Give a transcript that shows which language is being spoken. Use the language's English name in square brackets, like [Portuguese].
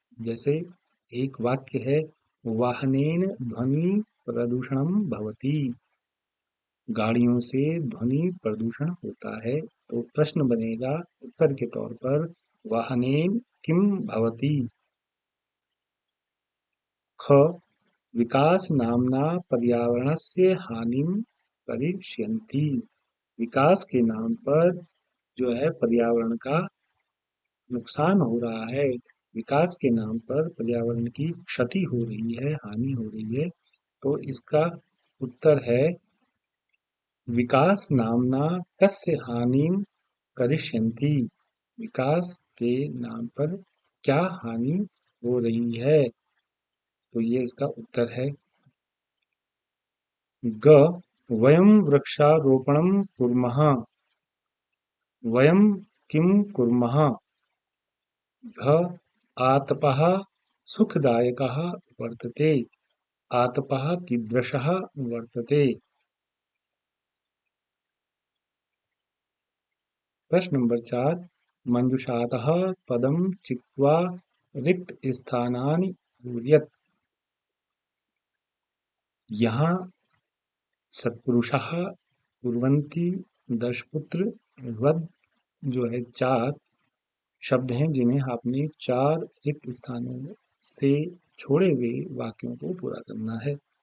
[Hindi] जैसे एक वाक्य है [Sanskrit] वाहनेन ध्वनि प्रदूषणम भवति, [Hindi] गाड़ियों से ध्वनि प्रदूषण होता है। तो प्रश्न बनेगा उत्तर के तौर पर [Sanskrit] वाहनेन किम भवति। ख विकास नामना पर्यावरणस्य हानिं करिष्यन्ति। [Hindi] विकास के नाम पर जो है पर्यावरण का नुकसान हो रहा है, विकास के नाम पर पर्यावरण की क्षति हो रही है, हानि हो रही है। तो इसका उत्तर है [Sanskrit] विकास नामना कस्य हानिं करिष्यन्ति। [Hindi] विकास के नाम पर क्या हानि हो रही है। तो ये इसका उत्तर है। [Sanskrit] ग वयं वृक्षारोपणं कुर्मः। वयं किं कुर्मः? घ आतपः सुखदायकः वर्तते। आतपः कीदृशः वर्तते? [Hindi] प्रश्न नंबर 4। [Sanskrit] मंजुषातः पदं चित्वा रिक्तस्थानानि पूरयत्। [Hindi] यहाँ सत्पुरुषः कुर्वन्ति दशपुत्र वद जो है 4 शब्द हैं जिन्हें आपने 4 रिक्त स्थानों से छोड़े हुए वाक्यों को पूरा करना है।